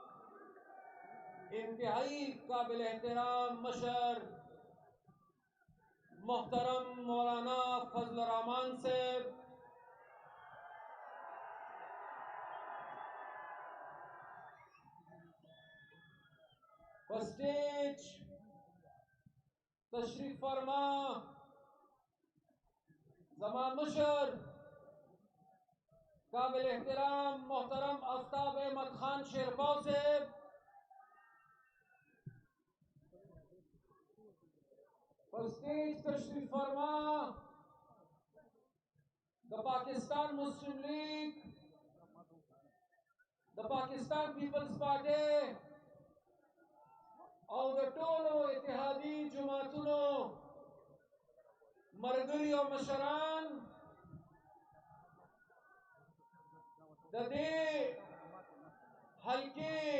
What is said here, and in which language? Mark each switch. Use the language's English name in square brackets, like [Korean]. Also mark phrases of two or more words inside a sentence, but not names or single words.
[Pashto] انتہائی قابل احترام مشر محترم مولانا فضل الرحمان صاحب پسٹیج تشریف فرما زمان مشر قابل احترام محترم آفتاب احمد خان شیرپاؤ صاحب پسٹیج تشریف فرما دا پاکستان مسلم لیگ دا پاکستان پیپلز پارٹی او دا ټولو اتحادی جماعتونو مرګري او مشران د دې حلقې